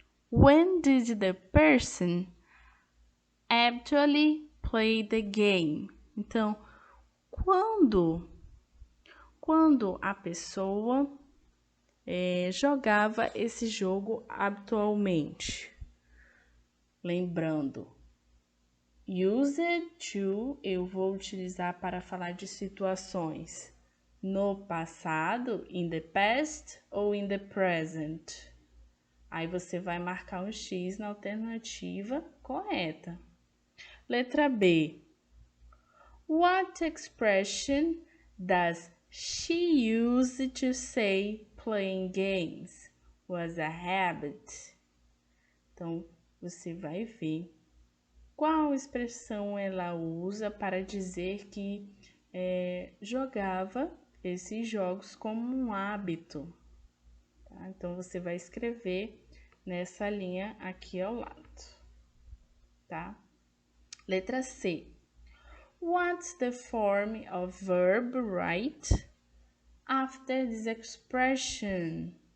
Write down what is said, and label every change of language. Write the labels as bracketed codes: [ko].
[en] When did the person actually play the game? [pt] Então, quando a pessoa jogava esse jogo habitualmente. Lembrando, use to eu vou utilizar para falar de situações no passado, [en] in the past [pt] ou [en] in the present. [pt] Aí você vai marcar um X na alternativa correta. Letra B. [en] What expression does she use to say playing games was a habit? [pt] Então, você vai ver qual expressão ela usa para dizer que jogava esses jogos como um hábito. Tá? Então, você vai escrever nessa linha aqui ao lado. Tá? Letra C. [en] What's the form of verb right after this expression?